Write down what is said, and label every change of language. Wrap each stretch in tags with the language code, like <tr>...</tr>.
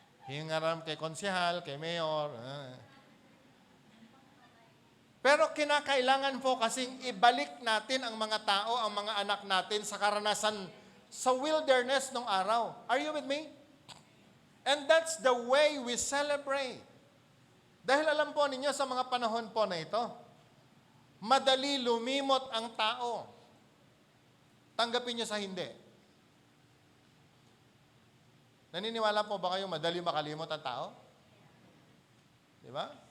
<tl>Hingaram kay konsehal, kay mayor. Pero kinakailangan po kasing ibalik natin ang mga tao, ang mga anak natin sa karanasan sa wilderness nung araw.</tl> <en>Are you with me? And that's the way we celebrate.</en> <tl>Dahil alam po ninyo sa mga panahon po na ito, madali lumimot ang tao. Tanggapin nyo sa hindi. Naniniwala po ba kayo madali makalimot ang tao? Di ba?</tl>